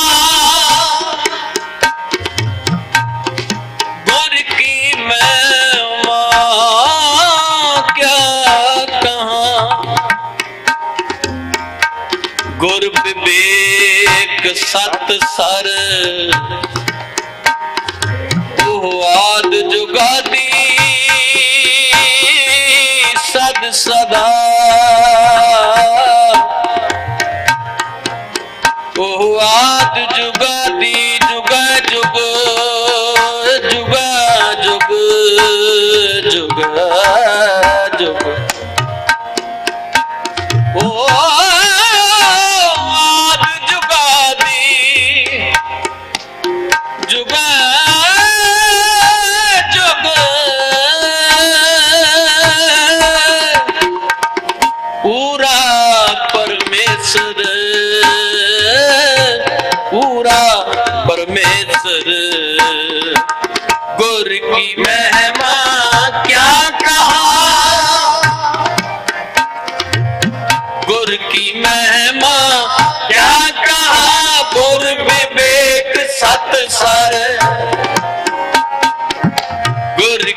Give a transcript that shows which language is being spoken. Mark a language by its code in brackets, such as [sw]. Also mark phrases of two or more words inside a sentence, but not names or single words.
[hi] गुर की महिमा क्या कहा गुर विवेक सत सर [pa] ਉਹ ਆਦ ਜੁਗਾਦੀ ਸਦ ਸਦਾ ਉਹ ਆਦ ਜੁਗਾਦੀ ਜੁਗਾ ਜੁਗ ਜੁਗਾ ਜੁਗ ਜੁਗਾ ਜੁਗ ਉਹ ਆਦ ਜੁਗਾਦੀ ਜੁਗਾ [hi] पूरा परमेश्वर पूरा परमेश्वर गुर की महिमा क्या कहा गुर की महिमा क्या कहा गुर विवेक सत सर